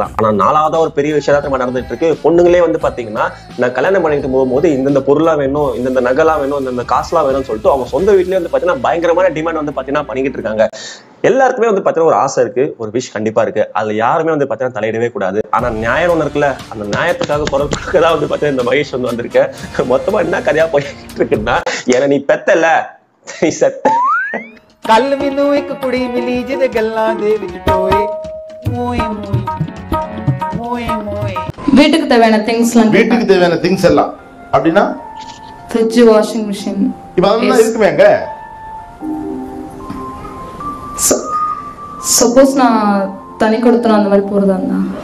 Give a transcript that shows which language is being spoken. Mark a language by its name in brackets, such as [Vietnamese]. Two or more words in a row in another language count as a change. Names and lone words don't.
[Tamil] ஆனா 4வது ஒரு பெரிய விஷயம் தான் நடந்துட்டு இருக்கு. பொண்ணுங்களே வந்து பாத்தீங்கன்னா நான் கல்யாணம் பண்ணிட்டு போகும்போது இந்த பொருள்லாம் வேணும், இந்த நகைலாம் வேணும், இந்த காசுலாம் வேணும்னு சொல்லிட்டு அவங்க சொந்த வீட்லயே வந்து பாத்தீங்கன்னா பயங்கரமான டிமாண்ட் வந்து பாத்தீங்கன்னா பண்ணிக்கிட்டு இருக்காங்க. எல்லாருக்குமே வந்து பாத்தீங்கன்னா ஒரு ஆசை இருக்கு, ஒரு விஷ் கண்டிப்பா இருக்கு. அதுல யாருமே வந்து பாத்தீங்கன்னா தலையிடவே கூடாது. ஆனா நியாயம் ஒண்ணு இருக்குல்ல, அந்த நியாயத்துக்காக குரல் கொடுக்கதான் வந்து பாத்தீங்கன்னா இந்த மகேஷ் வந்து வந்திருக்கேன். மொத்தமா என்ன கதையா போயிட்டு இருக்குன்னா, ஏன்னா நீ பெத்தல நீ செத்த [Punjabi] ਕੱਲ ਮੈਨੂੰ ਇੱਕ ਕੁੜੀ ਮਿਲੀ ਜਿਹਦੇ ਗੱਲਾਂ ਦੇ ਵਿੱਚ ਟੋਏ ਮੋਏ ਮੋਏ மோய் மோய். [Tamil] வீட்டுக்கு தேவையான திங்ஸ்லாம், வீட்டுக்கு தேவையான திங்ஸ் எல்லாம் அப்படின்னா [English] fridge, washing machine, [Tamil] இப்ப அதெல்லாம் இருக்குமேங்க. சப்போஸ் நான் தனி கொடுத்தனும் அந்த மாதிரி போறதா இருந்தா,